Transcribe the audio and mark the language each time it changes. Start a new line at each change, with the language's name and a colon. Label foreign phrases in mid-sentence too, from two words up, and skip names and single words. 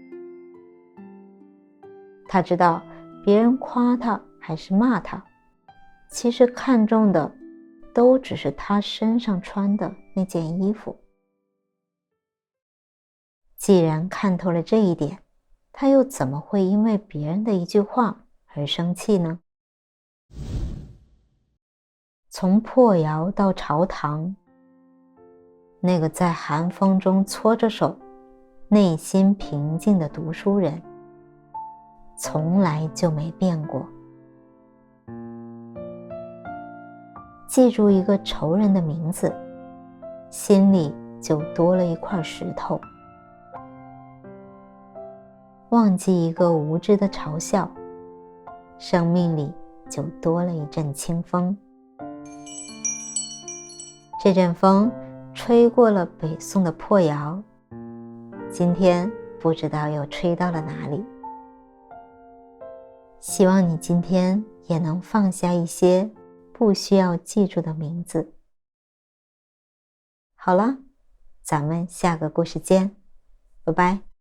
Chinese: 他知道別人誇他還是罵他，其實看重的都只是他身上穿的那件衣服。既然看透了這一點，他又怎麼會因為別人的一句話而生氣呢？從破窯到朝堂，那個在寒風中搓着手，內心平靜的讀書人，從來就沒變過。記住一個仇人的名字，心裡就多了一塊石頭；忘記一個無知的嘲笑，生命裡就多了一陣清風。這陣風吹過了北宋的破窯，今天不知道又吹到了哪裡。希望你今天也能放下一些不需要记住的名字。好了，咱們下個故事見，拜拜。